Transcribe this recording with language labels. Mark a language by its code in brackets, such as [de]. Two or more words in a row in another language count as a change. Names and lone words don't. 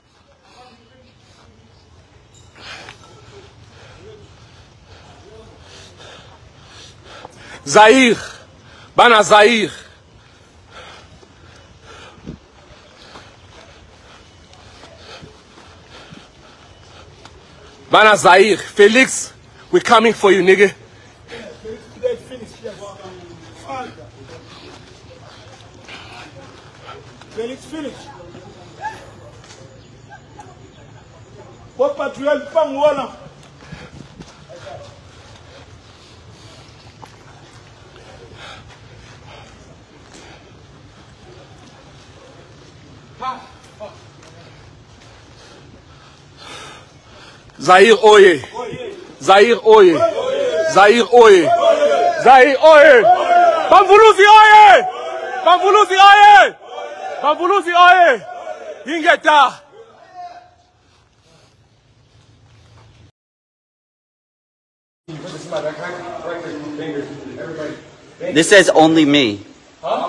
[ln] Zaïre, bana Zaïre. Bana Zaïre, Felix, [en] we're coming for you, nigga. Felix finish. What patriote Pangwana? [ln] Zaïre oye. Zaïre oye. Zaïre oye. Zaïre oye. Pamvuluzi oye. Pamvuluzi oye. Pamvuluzi oye. Ingeta. [en] This says only me. Huh?